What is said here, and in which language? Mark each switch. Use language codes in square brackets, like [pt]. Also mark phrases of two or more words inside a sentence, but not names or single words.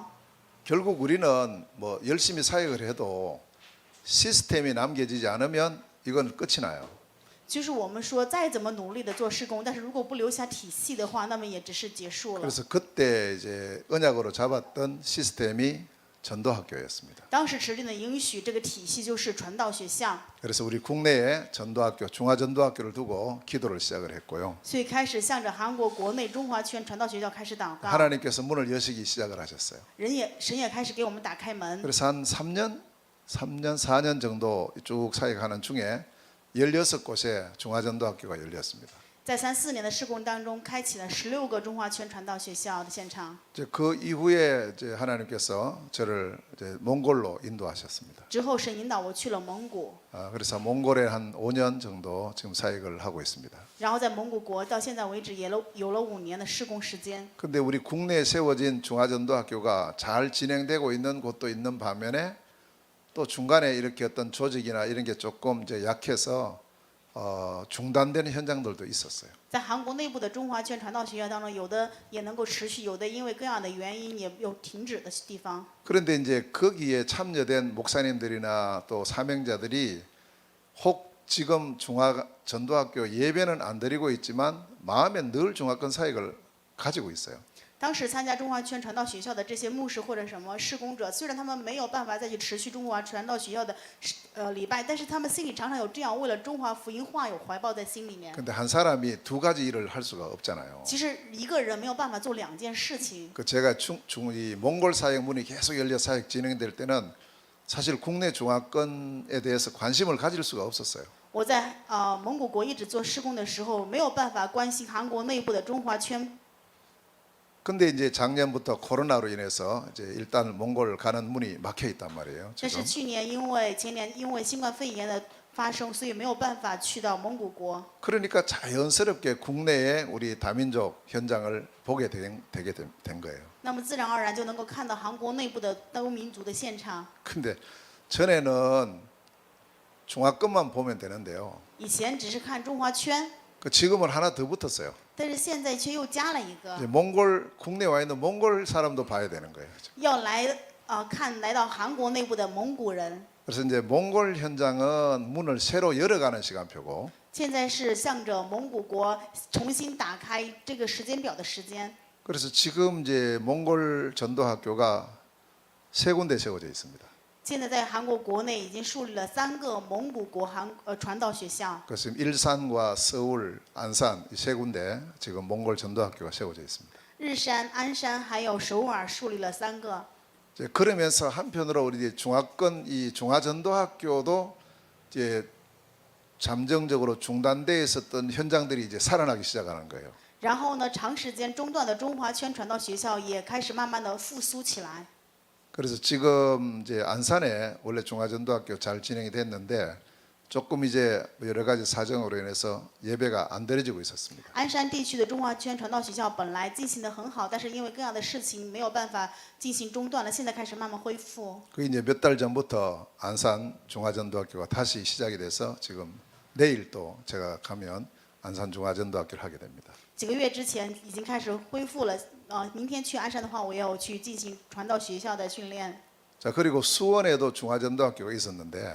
[ko] 결국 우리는 뭐 열심히 사역을 해도 시스템이 남겨지지 않으면 이건 끝이 나요. [zh] 就是我们说再怎么努力的做施工，但是如果不留下体系的话，那么也只是结束了。 [ko] 그래서 그때 이제 언약으로 잡았던 시스템이 전도학교였습니다. [zh] 当时持定的应许，这个体系就是传道学校， [ko] 그래서 우리 국내에 전도학교, 중화전도학교를 두고 기도를 시작을 했고요. [zh] 所以开始向着韩国国内中华圈传道学校开始祷告。 [ko] 하나님께서 문을 여시기 시작을 하셨어요. [zh] 神也开始给我们打开门。 [ko] 그래서 한 3년, 4년 정도 쭉 사역하는 중에 16곳의 중화전도학교가 열렸습니다. [zh] 在34年的事工当中，开启了16个中华圈传道学校的现场。 [ko] 그 이후에 이제 하나님께서 저를 이제 몽골로 인도하셨습니다. [zh] 之后，神引导我去了蒙古， [ko] 그래서 몽골에 한 5년 정도 지금 사역을 하고 있습니다. [zh] 然后在蒙古国到现在为止也有了5年的事工时间。 [ko] 근데 우리 국내에 세워진 중화전도학교가 잘 진행되고 있는 곳도 있는 반면에 또 중간에 이렇게 어떤 조직이나 이런 게 조금 이제 약해서 중단되는 현장들도 있었어요. [zh] 在韩国内部的中华圈传道学校当中，有的也能够持续，有的因为各样的原因也有停止的地方。 [ko] 그런데 이제 거기에 참여된 목사님들이나 또 사명자들이 혹 지금 중화전도학교 예배는 안 드리고 있지만 마음에 늘 중화권 사역을 가지고 있어요. [zh] 当时参加中华圈传道学校的这些牧师或者什么事工者，虽然他们没有办法再去持续中华传道学校的礼拜，但是他们心里常常有这样为了中华福音话有怀抱在心里面。 [ko] 근데 한 사람이 두 가지 일을 할 수가 없잖아요. [zh] 其实一个人没有办法做2件事情。 [ko] 제가 이 몽골 사역 문이 계속 열려 사역 진행될 때는 사실 국내 중화권에 대해서 관심을 가질 수가 없었어요. [zh] 我在蒙古国一直做施工的时候，没有办法关心韩国内部的中华圈。 [ko] 근데 이제 작년부터 코로나로 인해서 이제 일단 몽골 가는 문이 막혀 있단 말이에요. [zh] 但是 [ko] 지금. [zh] 前年因为新冠肺炎的发生，所以没有办法去到蒙古国。 [ko] 그러니까 자연스럽게 국내에 우리 다민족 현장을 보게 되게 된 거예요. [zh] 那么自然而然就能够看到韩国内部的多民族的现场。 [ko] 근데 전에는 중화권만 보면 되는데요. [zh] 以前只是看中华圈， [ko] 지금은 하나 더 붙었어요. [zh] 但是现在却又加了一个， [ko] 이제 몽골 국내 와 있는 몽골 사람도 봐야 되는 거예요. [zh] 要来来到韩国内部的蒙古人。 [ko] 그래서 이제 몽골 현장은 문을 새로 열어가는 시간표고 [zh] 现在是向着蒙古国重新打开这个时间表的时间。 [ko] 그래서 지금 이제 몽골 전도학교가 3군데 세워져 있습니다. [zh] 现在在韩国国内已经树立了3个蒙古国传道学校。 [ko] 그래서 일산과 서울, 안산 이 3군데 지금 몽골 전도학교가 세워져 있습니다. [zh] 日山、鞍山还有首尔树立了3个。 [ko] 이제 그러면서 한편으로 우리 중화권 이 중화전도학교도 이제 잠정적으로 중단돼 있었던 현장들이 이제 살아나기 시작하는 거예요. [zh] 然后呢，长时间中断的中华圈传道学校也开始慢慢的复苏起来。 [ko] 그래서 지금 이제 안산에 원래 중화전도학교 잘 진행이 됐는데 조금 이제 여러 가지 사정으로 인해서 예배가 안 드려지고 있었습니다. [zh] 鞍山地区的中华圈传道学校本来进行的很好，但是因为各样的事情没有办法进行中断了，现在开始慢慢恢复。 [ko] 그 이제 몇 달 전부터 안산 중화전도학교가 다시 시작이 돼서 지금 내일 또 제가 가면 안산 중화전도학교를 하게 됩니다. [zh] 几个月之前已经开始恢复了，明天去鞍山的话，我也要去进行传道学校的训练。 [ko] 자 그리고 수원에도 중화전도학교가 있었는데